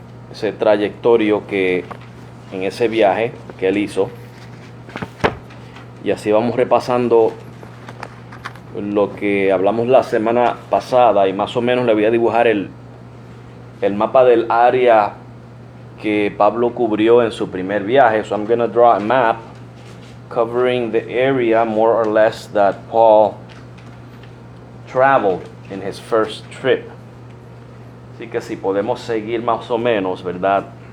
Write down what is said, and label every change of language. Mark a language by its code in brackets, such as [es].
[es] Ese trayectorio que en ese viaje que él hizo, y así vamos repasando lo que hablamos la semana pasada, y más o menos le voy a dibujar el mapa del área que Pablo cubrió en su primer viaje. [en] So I'm going to draw a map covering the area more or less that Paul traveled in his first trip. [es] Así que si podemos seguir más o menos, ¿verdad?